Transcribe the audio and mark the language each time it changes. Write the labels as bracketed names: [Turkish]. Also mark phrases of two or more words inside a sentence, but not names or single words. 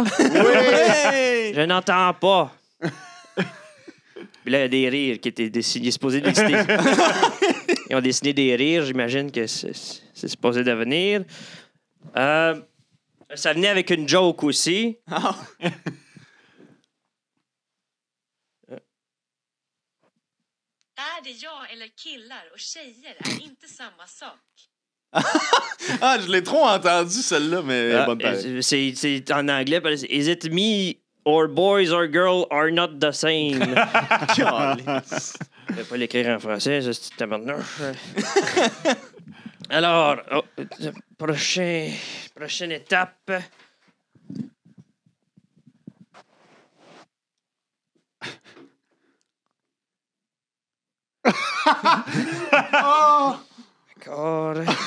[French] Ouais! Je n'entends pas. Puis là, il y a des rires qui étaient dessinés, supposés dessiner. Ils ont dessiné des rires, j'imagine que c'est supposé devenir. Ça venait avec une joke aussi. Ah. [Swedish] Är det jag eller killar och tjejer är inte samma sak? [French] Ah, je l'ai trop entendu, celle-là, mais bonne pareille. C'est en anglais. [English] Is it me or boys or girls are not the same? [French] Calisse. Je vais pas l'écrire en français, ça, c'est tabarnouche. Alors, prochaine étape. D'accord.